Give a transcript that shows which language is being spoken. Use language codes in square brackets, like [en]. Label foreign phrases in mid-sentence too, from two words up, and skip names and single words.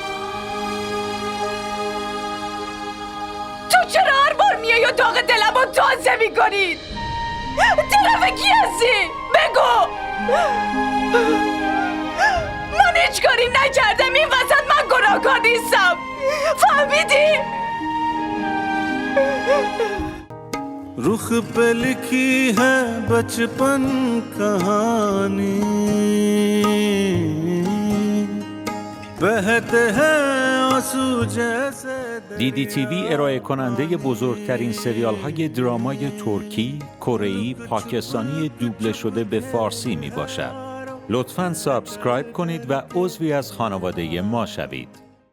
[fa] تو چرا هر بار میای و داغ دلم رو تازه میکنید؟ طرف کی هستی؟ بگو. من هیچ کاری نکردم، این وسط من گناهکار نیستم. فهمیدی؟ [hi] रुख पे लिखी है बचपन कहानी बहते हैं आंसू जैसे [fa] دیدی تیوی ارائه کننده بزرگترین سریال های درامای ترکی، کره‌ای، پاکستانی دوبله شده به فارسی می باشد. لطفاً سابسکرایب کنید و عضوی از خانواده ما شوید.